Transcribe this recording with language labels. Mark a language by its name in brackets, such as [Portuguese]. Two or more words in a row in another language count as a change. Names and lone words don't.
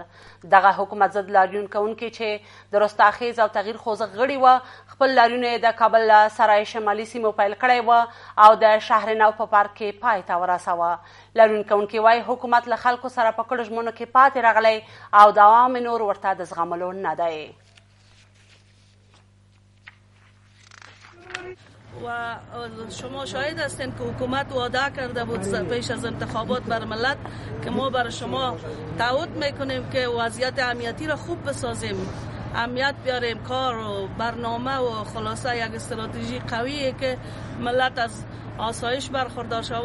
[Pashto] دغه حکومت ضد لاریون کوونکي چې د رستاخیز او تغییر خوځښت غړي وه خپل لاریون یې د کابل له سرای شمالي سیمو پیل کړی وه او د شهر نو په پارک کې پای ته ورسوه. لاریون کوونکي وایي حکومت له خلکو سره په کړو ژمنو کې پاتې راغلی او دوام یې نور ورته د زغملو نه دی. [Persian] و شما شاهد هستین که حکومت وعده کرده بود پیش از انتخابات بر ملت که ما برای شما تعهد میکنیم که وضعیت امنیتی را خوب بسازیم، امنیت بیاریم، کار و برنامه و خلاصه یک استراتژی قویه که ملت از آسایش برخوردار شود.